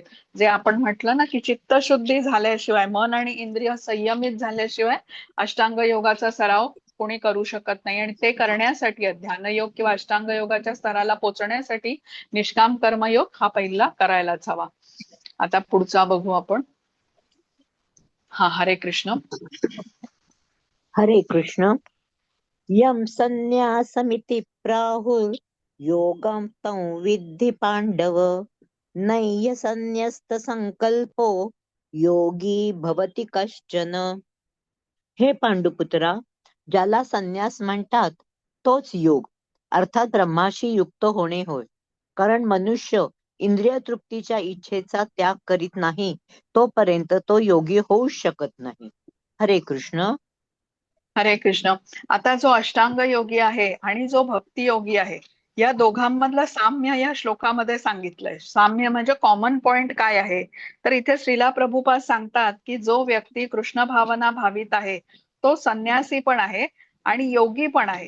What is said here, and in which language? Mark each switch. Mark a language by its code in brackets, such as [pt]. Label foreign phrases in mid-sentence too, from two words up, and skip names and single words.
[mr] जे आपण म्हटलं ना की चित्तशुद्धी झाल्याशिवाय, मन आणि इंद्रिय संयमित झाल्याशिवाय अष्टांग योगाचा सराव कोणी करू शकत नाही. आणि ते करण्यासाठी ध्यानयोग किंवा अष्टांग योगाच्या स्तराला पोहोचण्यासाठी निष्काम कर्मयोग हा पहिला करायलाच हवा. आता पुढचा बघू आपण. हरे कृष्ण. हरे कृष्ण. [sa] यम संन्यासमिति प्राहुर योगम तं विद्धि पांडव नय्य संन्यस्त संकल्पो योगी भवति कश्चन. [mr] हे पांडुपुत्रा, ज्याला संन्यास म्हणतात तोच योग अर्थात ब्रह्माशी युक्त होणे होय. कारण मनुष्य इंद्रिय तृप्तीच्या इच्छेचा त्याग करीत नाही तोपर्यंत तो योगी होऊ शकत नाही. हरे कृष्ण. हरे कृष्ण. आता जो अष्टांग योगी आहे आणि जो भक्ती योगी आहे या दोघांमधलं साम्य या श्लोकामध्ये सांगितलंय. साम्य म्हणजे [en] common point [mr] काय आहे, तर इथे श्रीला प्रभुपाद सांगतात की जो व्यक्ती कृष्ण भावना भावित आहे तो संन्यासी पण आहे आणि योगी पण आहे.